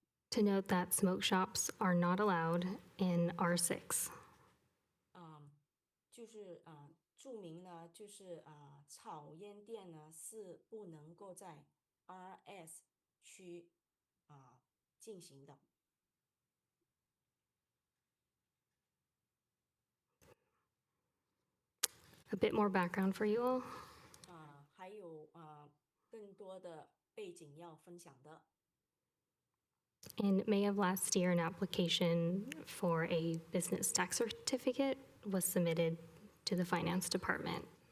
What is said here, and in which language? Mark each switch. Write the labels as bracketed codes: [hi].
[en] To note that smoke shops are not allowed in R6. [zh] 就是注明呢，就是草烟店呢是不能够在 RS 区进行的。 [en] A bit more background for you all. [zh] 还有更多的背景要分享的。 [en] In May of last year, an application for a business tax certificate was submitted to the finance department.